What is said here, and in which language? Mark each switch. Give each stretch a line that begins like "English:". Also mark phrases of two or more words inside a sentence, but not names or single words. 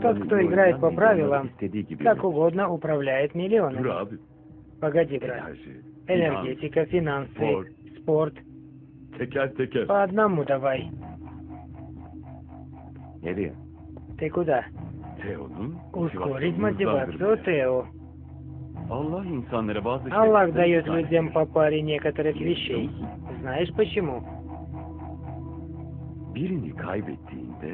Russian: Тот, кто
Turkish: iyi
Russian: играет
Turkish: oynayan
Russian: по
Turkish: milyonları
Russian: правилам,
Turkish: istediği gibi
Russian: как
Turkish: yönetir.
Russian: угодно управляет
Turkish: Dur
Russian: миллионами.
Turkish: abi.
Russian: Погоди, брат.
Turkish: Enerji,
Russian: Энергетика, финансы,
Turkish: спорт.
Russian: спорт.
Turkish: teker teker.
Russian: По одному давай.
Turkish: Nereye?
Russian: Ты куда?
Turkish: Teo'nun
Russian: Ускорить
Turkish: motivasyonunu
Russian: мотивацию
Turkish: hızlandırmaya.
Russian: Тео.
Turkish: Allah insanlara bazı
Russian: Аллах
Turkish: şeyleri
Russian: дает
Turkish: ihsan
Russian: людям
Turkish: etmiş.
Russian: по паре некоторых вещей. Знаешь почему?
Turkish: Birini kaybettiğinde